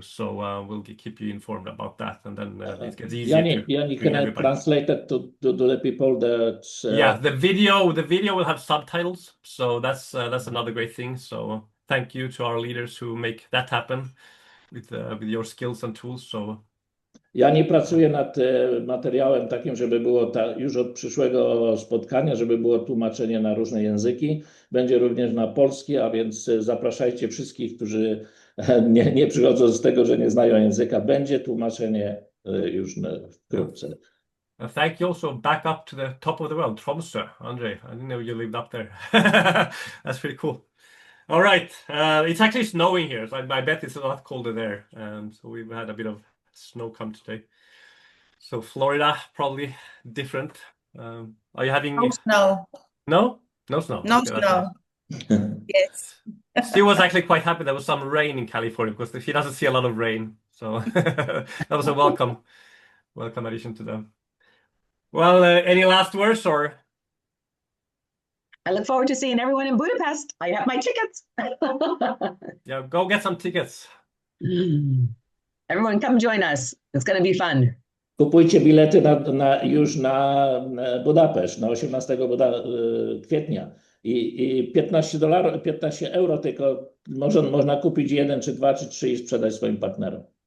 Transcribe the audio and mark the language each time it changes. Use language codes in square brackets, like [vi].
[en] So we'll keep you informed about that, and then it gets easier Yanni, to can I everybody. translate it to the people that? Yeah, the video will have subtitles, so that's another great thing. So thank you to our leaders who make that happen with your skills and tools. So [pl] Ja nie pracuję nad materiałem takim, żeby było już od przyszłego spotkania, żeby było tłumaczenie na różne języki. Będzie również na polski, a więc zapraszajcie wszystkich, którzy nie przychodzą z tego, że nie znają języka. Będzie tłumaczenie już wkrótce. [en] Thank you also back up to the top of the world, Tromsø, Andrzej. I didn't know you lived up there. That's pretty cool. All right, it's actually snowing here, so I bet it's a lot colder there. So we've had a bit of snow come today. So Florida, probably different. Are you having No snow. No? No snow. No Okay, snow. Yes. Steve was actually quite happy there was some rain in California because he doesn't see a lot of rain. So that was a welcome addition to them. Well, any last words or I look forward to seeing everyone in Budapest. I have my tickets. Yeah, go get some tickets. Everyone come join us. It's going to be fun. [pl] Kupujcie bilety już na Budapeszt, na 18 kwietnia. I $15, 15 euro tylko można kupić 1, czy 2, czy 3 i sprzedać swoim partnerom.